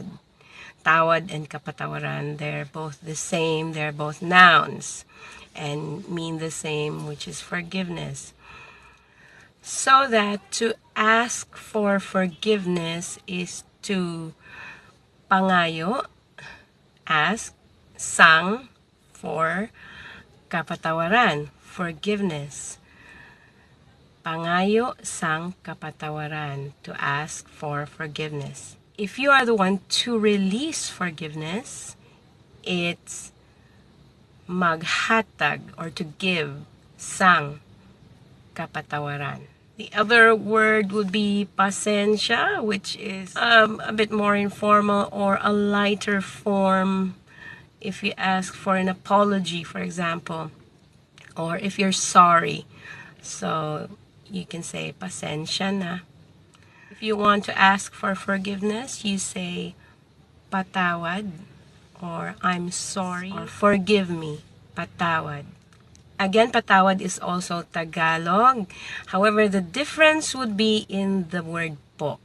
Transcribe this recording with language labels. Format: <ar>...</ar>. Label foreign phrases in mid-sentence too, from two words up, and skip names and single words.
<en>Tawad and kapatawaran, they're both the same. They're both nouns and mean the same, which is forgiveness. So that to ask for forgiveness is to pangayo, ask, sang, for kapatawaran, forgiveness.</en> <hil>Pangayo, sang, kapatawaran,</hil> <en>to ask for forgiveness. If you are the one to release forgiveness, it's maghatag or to give,</en> <hil>sang, kapatawaran.</hil> <en>The other word would be pasensya, which is a bit more informal or a lighter form if you ask for an apology, for example, or if you're sorry. So you can say</en> <hil>pasensya na.</hil> <en>If you want to ask for forgiveness, you say patawad or I'm sorry or forgive me, patawad. Again, patawad is also Tagalog. However, the difference would be in the word po.</en>